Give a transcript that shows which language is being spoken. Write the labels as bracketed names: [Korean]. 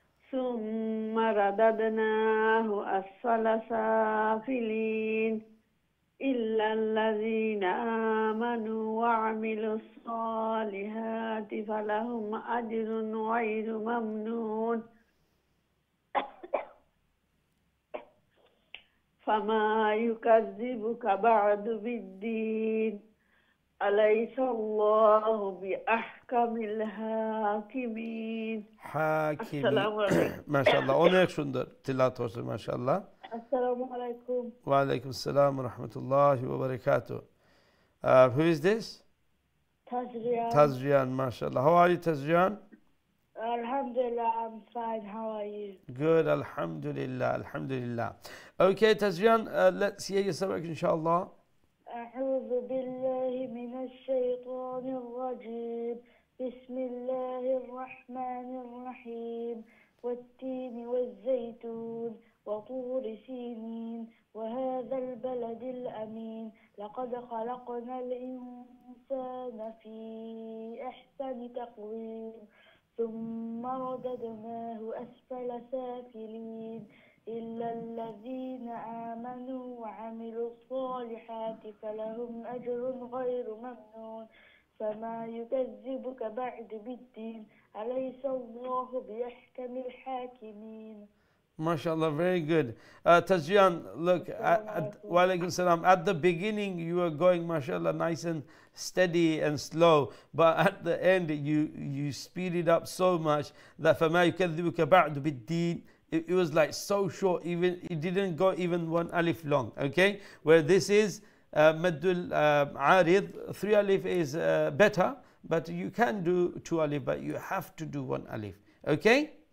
[Arabic] ثم رددناه أسفل سافلين إلا الذين آمنوا وعملوا الصالحات فلهم أجر غير ممنون فما يكذبك بعد بالدين أليس الله بأحكم الحاكمين حاكمين السلام عليكم [Bangla] ما شاء الله অনেক সুন্দর তিলাওয়াত হচ্ছে মাশাআল্লাহ [Arabic] السلام عليكم وعليكم السلام ورحمة الله وبركاته [English] who is this Tazrian. Tazrian mashallah how are you Tazrian Alhamdulillah, I'm fine. How are you? good alhamdulillah okay Tazrian let's hear your sabak inshallah [Arabic] أعوذ بالله من الشيطان الرجيم بسم الله الرحمن الرحيم والتين والزيتون وطور سينين وهذا البلد الأمين لقد خلقنا الإنسان في أحسن تقويم ثم رددناه أسفل سافلين إلا الذين آمنوا وعملوا الصالحات فلهم أجر غير ممنون فما يكذبك بعد بالدين أليس الله بأحكم الحاكمين [English] mashallah very good Tazrian look wa alaikum salam at the beginning you were going mashallah nice and steady and slow but at the end you speeded up so much that [Arabic] فما يكذبك بعد بالدين [English] it was like so short even it didn't go even one alif long okay where this is maddul arid 3 alif is better but you can do 2 alif but you have to do 1 alif okay